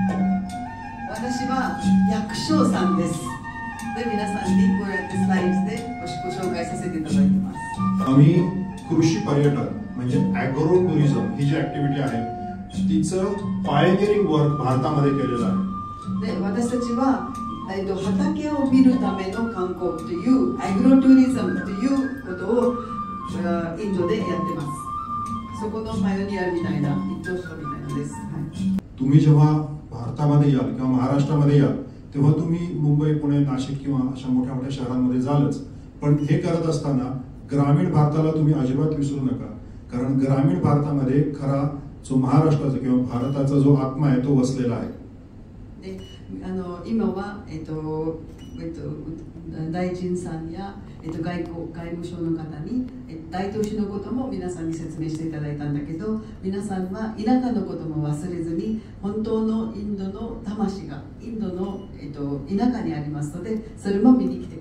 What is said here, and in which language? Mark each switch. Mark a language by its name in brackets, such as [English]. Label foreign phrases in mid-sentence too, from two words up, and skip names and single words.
[Marathi] आम्ही कृषी पर्यटन म्हणजे [English] agro tourism [Marathi] ही जी ऍक्टिव्हिटी आहे तिचं [English] pioneering work [Marathi] भारतामध्ये केलेलं आहे. [Japanese] 畑を見るための観光というアグロトゥリズムということをインドでやってます。そこのパイオニアみたいな一等賞みたいなです。 [Marathi] तुम्ही जेव्हा भारतामध्ये याल किंवा महाराष्ट्रामध्ये याल तेव्हा तुम्ही मुंबई, पुणे, नाशिक किंवा अशा मोठ्या मोठ्या शहरांमध्ये जालच, पण हे करत असताना ग्रामीण भारताला तुम्ही अजिबात विसरू नका. कारण ग्रामीण भारतामध्ये खरा जो महाराष्ट्राचा किंवा भारताचा जो आत्मा आहे तो वसलेला आहे. [Japanese] 今は大臣さんや外務省の方に大都市のことも皆さんに説明していただいたんだけど、皆さんは田舎のことも忘れずに本当のインドの魂がインドの田舎にありますので、それも見に来てください。